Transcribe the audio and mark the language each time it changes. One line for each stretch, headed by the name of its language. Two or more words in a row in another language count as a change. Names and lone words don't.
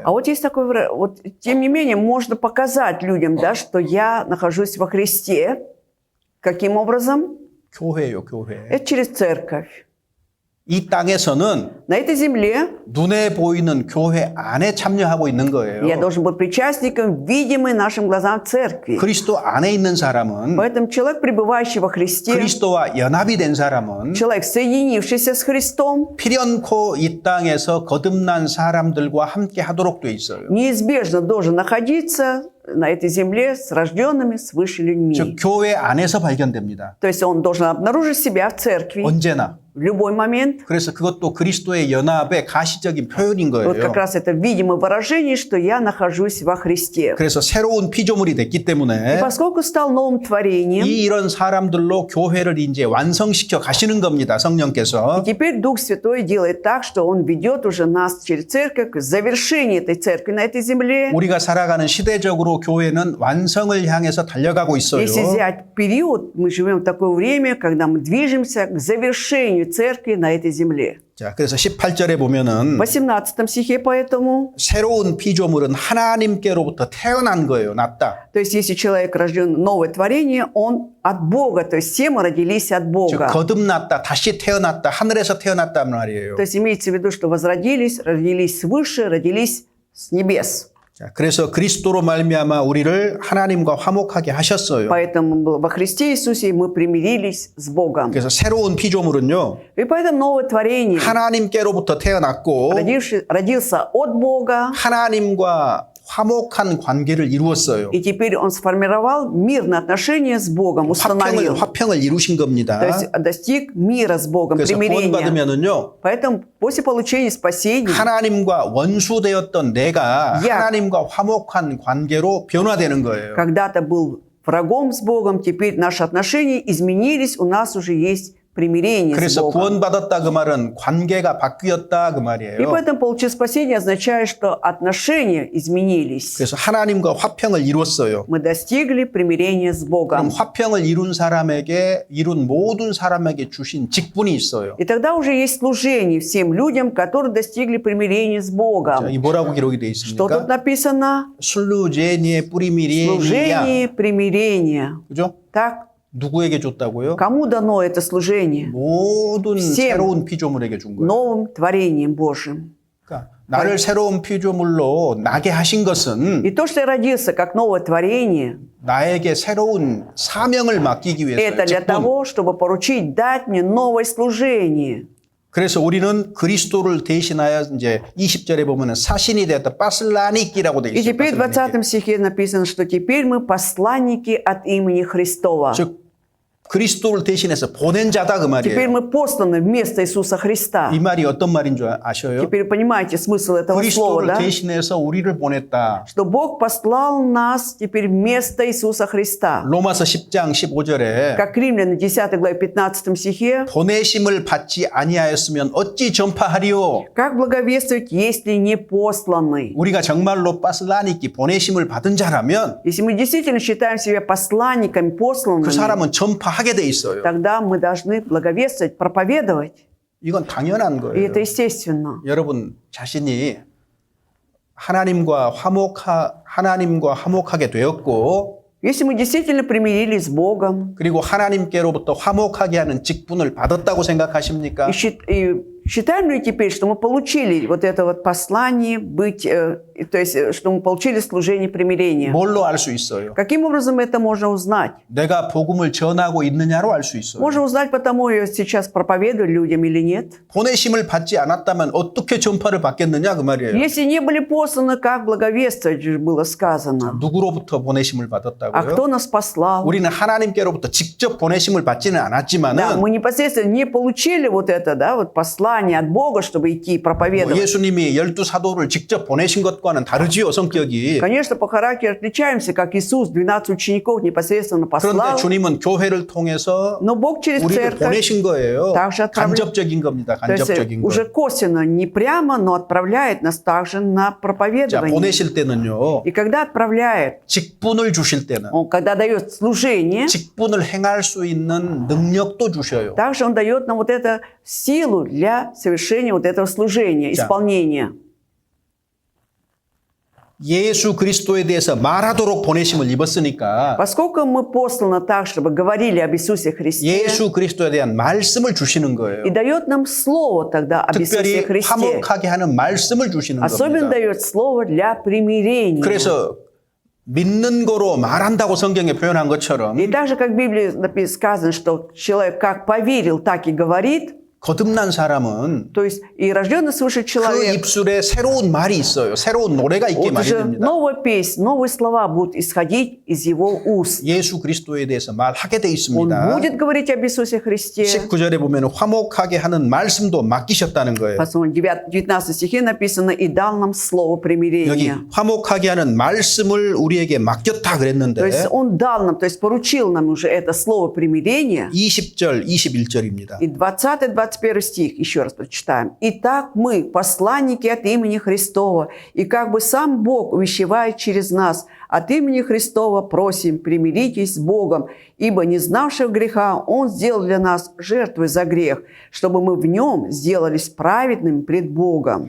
Russian: А вот есть такое выражение, вот, тем не менее, можно показать людям, да, что я нахожусь во Христе. Каким образом?
Korean: 교회예요, 교회.
Russian: Это через церковь.
Korean: 이 땅에서는
Russian: На этой земле
Korean: 눈에 보이는 교회 안에 참여하고 있는
Russian: я
Korean: 거예요.
Russian: должен быть причастником, видимой нашим глазам церкви.
Korean: 그리스도 안에 있는 사람은
Russian: Поэтому человек, пребывающий во Христе,
Korean: 그리스도와 연합이 된 사람은
Russian: человек, соединившийся с Христом,
Korean: 필연코 이 땅에서 거듭난 사람들과 함께 하도록 돼 있어요.
Russian: неизбежно должен находиться на этой земле с рожденными свыше людьми.
Korean: 즉 교회 안에서 발견됩니다.
Russian: То есть он должен обнаружить себя в церкви
Korean: 언제나.
Russian: в любой момент.
Korean: 그래서 그것도 그리스도의 연합의 가시적인 표현인
Russian: Вот
Korean: 거예요.
Russian: как раз это видимое выражение, что я нахожусь во Христе.
Korean: 그래서 새로운 피조물이 됐기
Russian: И
Korean: 때문에
Russian: поскольку стал новым творением,
Korean: 이런 사람들로 교회를 이제 완성시켜 가시는 겁니다. 성령께서.
Russian: и теперь Дух Святой делает так, что Он ведет уже нас через церковь к завершению этой церкви на этой земле.
Korean: 우리가 살아가는 시대적으로 교회는 완성을 향해서 달려가고 있어요.
Russian: Если взять период, мы живем в такое время, когда мы движемся к завершению Божьей Церкви на этой земле.
Korean: 자, 그래서 18절에 보면은
Russian: В 18 стихе поэтому,
Korean: 새로운 피조물은 하나님께로부터 태어난 거예요. 났다.
Russian: то есть если человек рожден новое творение, он от Бога, то есть все мы родились от
Korean: 즉
Russian: Бога.
Korean: 거듭났다, 다시 태어났다, 하늘에서 태어났단 말이에요.
Russian: То есть имеется в виду, что возродились, родились свыше, родились с небес.
Korean: 자, 그래서 그리스도로 말미암아 우리를 하나님과 화목하게 하셨어요.
Russian: Поэтому во Христе Иисусе мы примирились с Богом.
Korean: 그래서 새로운 피조물은요,
Russian: И поэтому новое творение
Korean: 하나님께로부터 태어났고
Russian: родился от Бога,
Korean: 하나님과 화목한 관계를 이루었어요.
Russian: и теперь он сформировал мирные отношения с Богом, установил.
Korean: 화평을 이루신 겁니다.
Russian: То есть достиг мира с Богом,
Korean: 그래서
Russian: примирения.
Korean: 구원받으면은요,
Russian: Поэтому после получения спасения
Korean: 하나님과 원수되었던 내가 야. 하나님과 화목한 관계로 변화되는 거예요.
Russian: когда-то был врагом с Богом, теперь наши отношения изменились, у нас уже есть примирение с
Korean: 그래서
Russian: Богом.
Korean: 구원받았다 그 말은 관계가 바뀌었다 그
Russian: И
Korean: 말이에요.
Russian: поэтому получить спасение означает, что отношения изменились.
Korean: 그래서 하나님과 화평을 이뤘어요.
Russian: Мы достигли примирения с
Korean: 그럼
Russian: Богом.
Korean: 화평을 이룬 모든 사람에게 주신 직분이 있어요.
Russian: И тогда уже есть служение всем людям, которые достигли примирения с
Korean: 자,
Russian: Богом.
Korean: 이 뭐라고 기록이 되어
Russian: Что тут
Korean: 있습니까?
Russian: написано? служение примирения. Служение примирения.
Korean: 그죠?
Russian: Так,
Korean: 누구에게 줬다고요?
Russian: кому дано это служение?
Korean: 모든
Russian: всем.
Korean: 새로운 피조물에게 준 거예요.
Russian: Новым творением Божьим.
Korean: 그러니까 나를 새로운 피조물로 나게 하신 것은
Russian: И то, что я родился как новое творение,
Korean: 나에게 새로운 사명을 맡기기 위해서요.
Russian: это для
Korean: 직분.
Russian: того, чтобы поручить, дать мне новое служение.
Korean: 그래서 우리는 그리스도를 대신하여 이제 20절에 보면은 사신이 되었다. 빠슬라니끼라고 되어
Russian: И
Korean: 있어요.
Russian: теперь в
Korean: 빠슬라니끼.
Russian: 20 стихе написано, что теперь мы посланники от имени Христова.
Korean: 즉 그리스도를 대신해서 보낸 자다 그
Russian: Теперь
Korean: 말이에요.
Russian: мы посланы вместо Иисуса Христа.
Korean: 이 말이 어떤 말인 줄 아셔요?
Russian: Теперь понимаете смысл этого слова,
Korean: 그리스도를
Russian: да?
Korean: 대신해서 우리를 보냈다.
Russian: Что Бог послал нас теперь вместо Иисуса Христа.
Korean: 로마서 10장 15절에
Russian: Как Римляне 10 главе 15 стихе,
Korean: 보내심을 받지 아니하였으면 어찌 전파하리요?
Russian: как благовествовать, если не посланы?
Korean: 우리가 정말로 빠슬라니끼 보내심을 받은 자라면
Russian: Если мы действительно считаем себя посланниками,
Korean: 그
Russian: посланными,
Korean: 사람은 전파하게 돼 있어요.
Russian: тогда мы должны благовествовать, проповедовать.
Korean: 이건 당연한
Russian: И
Korean: 거예요.
Russian: это естественно.
Korean: 여러분 자신이 하나님과 화목하게 되었고
Russian: Если мы действительно примирились с Богом
Korean: 그리고 하나님께로부터 화목하게 하는 직분을 받았다고 생각하십니까?
Russian: и считаем ли теперь, что мы получили вот это вот послание быть, то есть, что мы получили служение примирения?
Korean: 뭘로 알 수 있어요?
Russian: Каким образом это можно узнать?
Korean: 내가 복음을 전하고 있느냐로 알 수 있어요.
Russian: Можно узнать, потому я сейчас проповедую людям или нет.
Korean: 보내심을 받지 않았다면 어떻게 전파를 받겠느냐 그 말이에요.
Russian: Если не были посланы, как благовествовать же было сказано.
Korean: 누구로부터 보내심을
Russian: А
Korean: 받았다고요?
Russian: кто нас послал?
Korean: 우리는 하나님께로부터 직접 보내심을 받지는
Russian: Да,
Korean: 않았지만은
Russian: мы непосредственно не получили вот это, да, вот послание от Бога, чтобы идти и проповедовать.
Korean: 예수님이 12사도를 직접 보내신 것과는 다르지요, 성격이.
Russian: Конечно, по характеру отличаемся, как Иисус 12 учеников непосредственно
Korean: 그런데
Russian: послал.
Korean: 주님은 교회를 통해서
Russian: Но Бог через
Korean: 우리를
Russian: церковь,
Korean: 보내신 거예요.
Russian: также
Korean: 간접적인 겁니다.
Russian: то есть
Korean: 간접적인 거.
Russian: уже косвенно, не прямо, но отправляет нас также на
Korean: 자,
Russian: проповедование.
Korean: 보내실 때는요.
Russian: И когда отправляет,
Korean: 직분을 주실 때는
Russian: он когда дает служение,
Korean: 직분을 행할 수 있는 능력도 주셔요.
Russian: также он дает нам вот эту силу для совершения вот этого служения,
Korean: 자.
Russian: исполнения.
Korean: 예수 그리스도에 대해서 말하도록 보내심을 입었으니까
Russian: Поскольку мы посланы так, чтобы говорили об Иисусе Христе,
Korean: 예수 그리스도에 대한 말씀을 주시는 거예요.
Russian: и дает нам слово тогда об
Korean: 특별히
Russian: Иисусе Христе.
Korean: 화목하게 하는 말씀을 주시는
Russian: Особенно
Korean: 겁니다.
Russian: дает слово для примирения.
Korean: 그래서 믿는 거로 말한다고 성경에 표현한 것처럼
Russian: И так же, как в Библии сказано, что человек как поверил, так и говорит,
Korean: 거듭난 사람은
Russian: то есть и рожденный свыше
Korean: 그
Russian: человек,
Korean: 입술에 새로운 말이 있어요. 새로운 노래가 있게
Russian: вот уже
Korean: 마련됩니다.
Russian: новая песня, новые слова будут исходить из его уст.
Korean: 예수 그리스도에 대해서 말하게 돼
Russian: Он
Korean: 있습니다.
Russian: будет говорить об Иисусе Христе.
Korean: 19절에 보면 화목하게 하는 말씀도 맡기셨다는 거예요.
Russian: Посмотрим, в 19 стихе написано «И дал нам слово
Korean: 여기
Russian: примирения».
Korean: 화목하게 하는 말씀을 우리에게 맡겼다
Russian: То
Korean: 그랬는데
Russian: есть Он дал нам, то есть поручил нам уже это слово примирения.
Korean: 20절, 21절입니다.
Russian: И 20-21 21 стих, еще раз прочитаем. «Итак, мы, посланники от имени Христова, и как бы сам Бог увещевает через нас, от имени Христова просим, примиритесь с Богом, ибо не знавшего греха Он сделал для нас жертвой за грех, чтобы мы в Нем сделались праведными пред Богом».